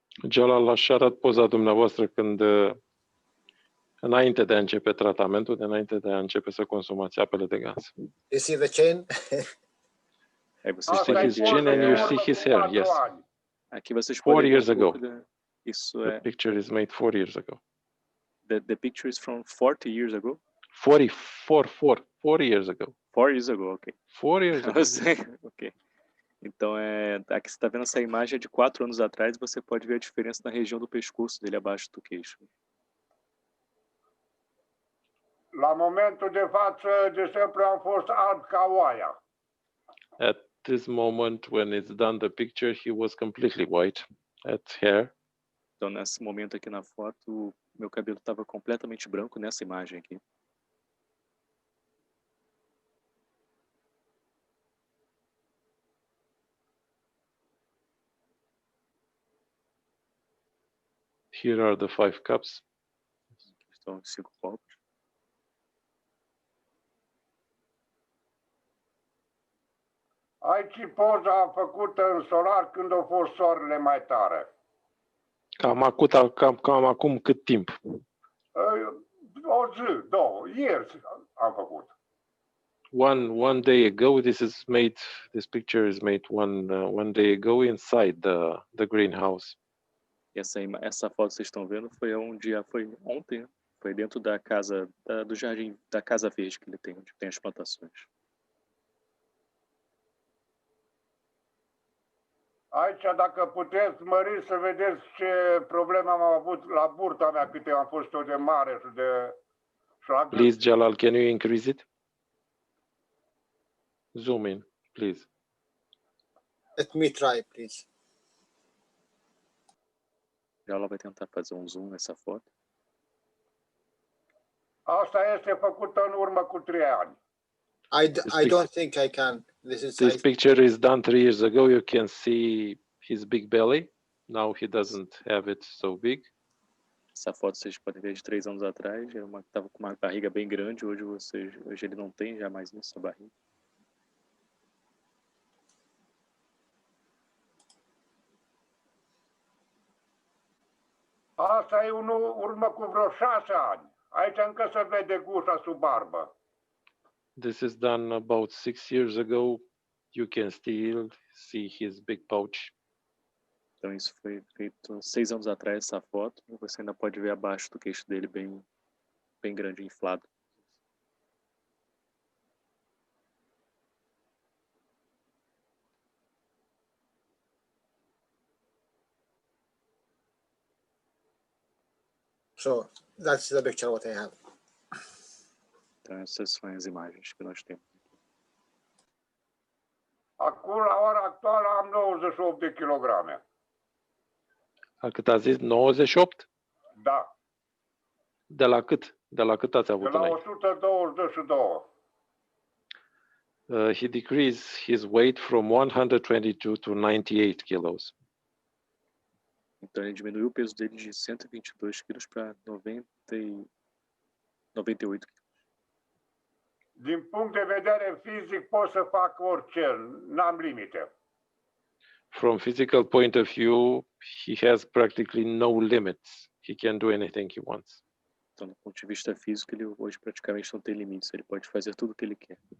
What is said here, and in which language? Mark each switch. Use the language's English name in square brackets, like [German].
[Romanian] Jalal, aș arăt poza dumneavoastră când, înainte de a începe tratamentul, înainte de a începe să consumați apele de gaz. [English] You see the chain? You see his chin and you see his hair, yes. [Portuguese] Aqui vocês [English] 4 [Portuguese] podem ver [English] years ago. [Portuguese] Isso [English] The picture is made 4 years ago. The picture is from 40 years ago? 4 years ago. 4 years ago, ok. 4 years ago. [Portuguese] Eu sei, ok. Então, aqui você está vendo essa imagem de 4 anos atrás, você pode ver a diferença na região do pescoço dele abaixo do queixo. [Romanian] La momentul de față, de exemplu, am fost alb ca oaia. [English] At this moment, when it's done the picture, he was completely white at hair. [Portuguese] Então, nesse momento aqui na foto, meu cabelo estava completamente branco nessa imagem aqui. [English] Here are the 5 cups. [Portuguese] Aqui estão os 5 copos. [Romanian] Aici poza făcută în solar când a fost soarele mai tare. Cam acum cât timp? O zi, două, ieri am făcut. [English] One day ago, this picture is made one day ago inside the greenhouse. [Portuguese] Essa foto que vocês estão vendo foi ontem, né? Foi dentro da casa, do jardim, da casa verde que ele tem, onde tem as plantações. [Romanian] Aici, dacă puteți mări să vedeți ce probleme am avut la burta mea, câte am fost eu de mare și de... [English] Please, Jalal, can you increase it? Zoom in, please. Let me try, please. [Portuguese] Ela vai tentar fazer um zoom nessa foto. [Romanian] Asta este făcută în urmă cu 3 ani. [English] I don't think I can. This picture is done 3 years ago. You can see his big belly. Now he doesn't have it so big. [Portuguese] Essa foto vocês podem ver de 3 anos atrás. Estava com uma barriga bem grande. Hoje ele não tem já mais isso, a barriga. [Romanian] Asta e în urmă cu vreo 6 ani. Aici încă se vede gușa sub barbă. [English] This is done about 6 years ago. You can still see his big pouch. [Portuguese] Então isso foi feito 6 anos atrás, essa foto. E você ainda pode ver abaixo do queixo dele bem grande, inflado. [English] So that's the picture what I have. [Portuguese] Então essas são as imagens que nós temos. [Romanian] Acum, la ora actuală, am 98 de kilograme. Cât a zis? 98? Da. De la cât? De la cât ați avut De la înainte? 122. [English] He decreased his weight from 122 to 98 kilos. [Portuguese] Então ele diminuiu o peso dele de 122 quilos para 98 quilos. [Romanian] Din punct de vedere fizic pot să fac orice, n-am limite. [English] From physical point of view, he has practically no limits. He can do anything he wants. [Portuguese] Então, do ponto de vista físico, ele hoje praticamente não tem limites. Ele pode fazer tudo o que ele quer.